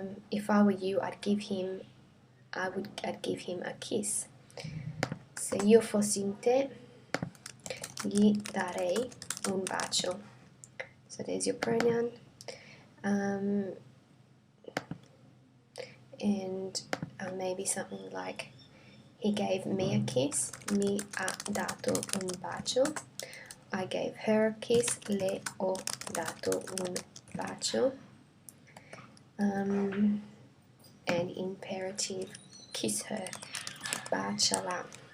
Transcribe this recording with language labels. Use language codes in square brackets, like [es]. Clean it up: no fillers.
[en] If I were you, I'd give him a kiss. [it] Se io fossi in te, gli darei un bacio. [en] So there's your pronoun. And maybe something like, he gave me a kiss. [it] Mi ha dato un bacio. [en] I gave her a kiss. [it] Le ho dato un bacio. [en] And imperative, kiss her. [it] Baciala.